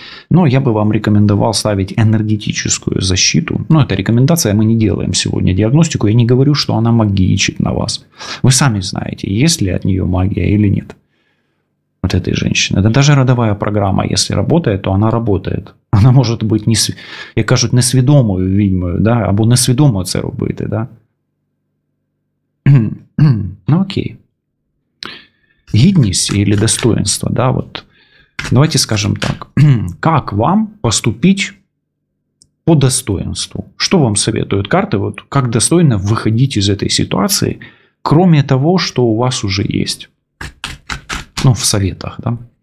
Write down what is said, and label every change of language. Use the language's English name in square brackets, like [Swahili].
[Russian] Но я бы вам рекомендовал ставить энергетическую защиту. Но это рекомендация, мы не делаем сегодня диагностику. Я не говорю, что она магичит на вас. Вы сами знаете, есть ли от нее магия или нет. Вот этой женщины. Да даже родовая программа, если работает, то она работает. [Ukrainian] Она може бути, як кажуть, несвідомою відьмою, да? Або несвідомо це робити. Да? Ну окей. [Russian] Гідність или достоинство. Да? Вот. Давайте скажем так. Как вам поступить по достоинству? Что вам советуют карты? Вот, как достойно выходить из этой ситуации, кроме того, что у вас уже есть? Ну, в советах, да?